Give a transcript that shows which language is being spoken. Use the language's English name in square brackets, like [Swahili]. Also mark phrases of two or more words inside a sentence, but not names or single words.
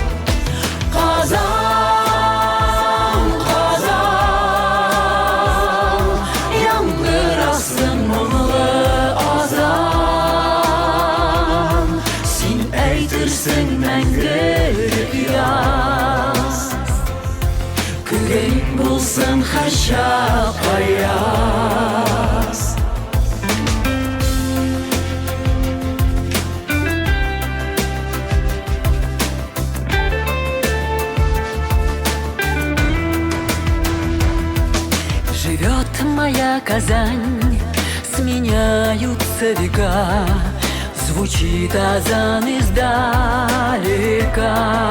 [Tatar] Қазан, қазан, яңгыр астын мұңлы азан. Син әйтерсің мәңгілік яз, күрең болсын һәр шақ аяз. [Russian] Живет моя Казань, сменяются века, звучит азан издалека.